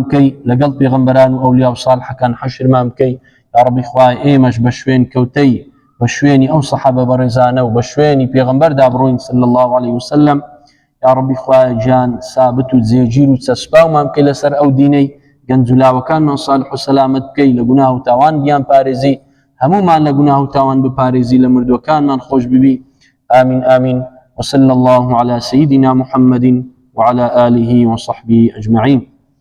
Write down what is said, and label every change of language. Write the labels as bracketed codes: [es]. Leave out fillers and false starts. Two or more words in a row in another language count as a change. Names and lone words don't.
[ckb] بکەی لەگەڵ پێغەمبەران و ئەولیا و ساڵحەکان حەشرمان بکەی یا ڕەبی خوا ئێمەش بە شوێن کەوتەی بە شوێنی ئەو سەحابە بەڕێزانە و بە شوێنی پێغەمبەردا بڕۆین [ar] صلی الله عليه وسلم [ckb] یا ڕەبی خوا گیان سابت و جێگیر و چەسپاومان بکەی لەسەر ئەو دینەی گەنجولاوەکانمان ساڵح و سەلامەت بکەی لە گوناه و تاوان گیان پارێزی هەمومان لە گوناه و تاوان بپارێزی لە مردوەکانمان خۆش ببی آمین آمین [ar] وصلى الله على سيدنا محمد وعلى آله وصحبه أجمعين